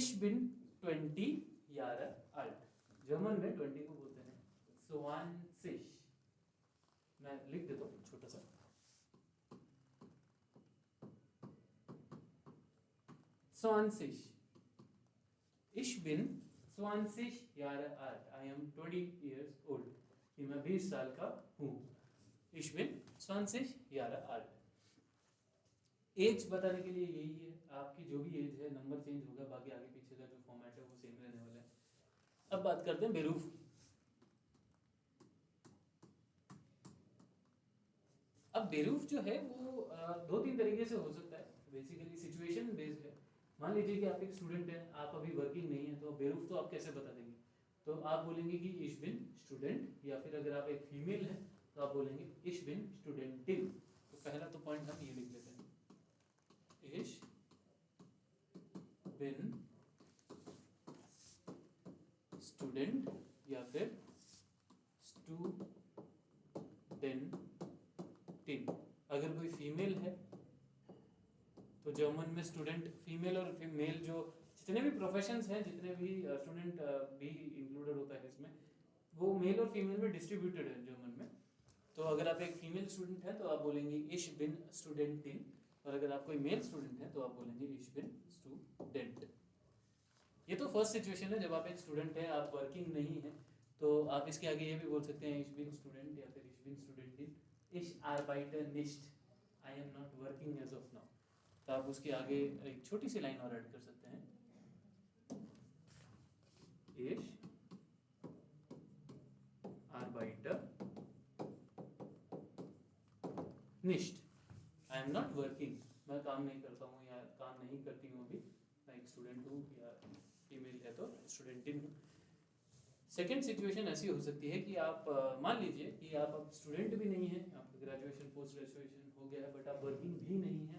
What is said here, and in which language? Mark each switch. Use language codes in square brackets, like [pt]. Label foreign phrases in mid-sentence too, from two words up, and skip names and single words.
[de] Ich bin 20 Jahre alt। [hi] जर्मन में 20 को बोलते हैं 20। मैं लिख देता हूँ छोटा सा 20। [de] Ich bin 20 Jahre alt। [en] I am 20 years old। [hi] कि मैं 20 साल का हूँ। [de] Ich bin 20 Jahre alt। [hi] एज बताने के लिए यही है, आपकी जो भी एज है नंबर चेंज होगा, बाकी आगे पीछे का जो फॉर्मेट है वो सेम रहने वाला है। अब बात करते हैं बेरूफ की। अब बेरूफ जो है वो 2-3 तरीके से हो सकता है। बेसिकली सिचुएशन बेस्ड है। मान लीजिए कि आप एक स्टूडेंट हैं, आप अभी वर्किंग नहीं है, तो बेरूफ तो आप कैसे बता देंगे? तो आप बोलेंगे कि [de] ich bin [hi] स्टूडेंट, या फिर अगर आप एक फीमेल हैं तो आप बोलेंगे [de] ich bin [hi] स्टूडेंटिन। तो पहला तो पॉइंट हम ये लिख लेते हैं, [de] ich bin [hi] स्टूडेंट या फिर स्टूडेंटिन। अगर कोई फीमेल है तो जर्मन में स्टूडेंट फीमेल और मेल, जो जितने भी प्रोफेशंस हैं, जितने भी स्टूडेंट भी इंक्लूडेड होता है इसमें, वो मेल और फीमेल में डिस्ट्रीब्यूटेड है जर्मन में। तो अगर आप एक फीमेल स्टूडेंट हैं तो आप बोलेंगे [de] ich bin [hi] स्टूडेंटिन, और अगर आप कोई मेल स्टूडेंट हैं तो आप बोलेंगे [de] ich bin [hi] स्टूडेंट। ये तो फर्स्ट सिचुएशन है जब आप एक स्टूडेंट हैं, आप वर्किंग नहीं है। तो आप इसके आगे ये भी बोल सकते हैं [de] ich bin [hi] स्टूडेंट या फिर [de] ich bin [hi] स्टूडेंटिन। [de] Ich arbeite nicht। [en] I am not working as of now। [hi] तो आप उसके आगे एक छोटी सी लाइन और ऐड कर सकते हैं, [de] Ich arbeite nicht। [en] I am not working। [hi] मैं काम नहीं करता हूँ या काम नहीं करती हूँ अभी, मैं एक स्टूडेंट हूँ, या फीमेल है तो स्टूडेंटिन हूँ। सेकेंड सिचुएशन ऐसी हो सकती है कि आप मान लीजिए कि आप अब स्टूडेंट भी नहीं हैं, आप [en] graduation post graduation [hi] हो गया है, बट आप वर्किंग भी नहीं हैं।